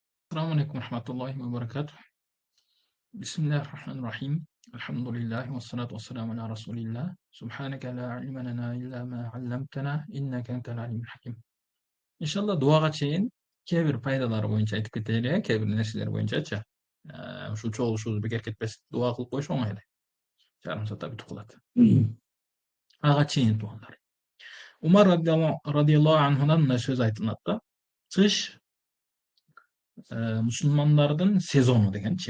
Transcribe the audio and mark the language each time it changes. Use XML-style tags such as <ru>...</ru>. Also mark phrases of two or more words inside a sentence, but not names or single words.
<ar>السلام عليكم ورحمة الله وبركاته. بسم الله الرحمن الرحيم. الحمد لله والصلاة والسلام على رسول الله. سبحانك لا علم لنا إلا ما علمتنا إنك أنت العليم الحكيم.</ar> <ky>İnşallah duaga чейин кээ бир пайдалары боюнча айтып кетели, кээ бир нерселер боюнчачы. Ушул чогулушубузду бекер кетпес дуа кылып коюш оңой эле. Жарым саатта бүтүп калат. Ага чейин туугандар. Умар</ky> <ar>رضي الله عنه</ar> <ky>мындай сөз айтылат да. Кыш мусулмандардын сезону дегенчи.</ky>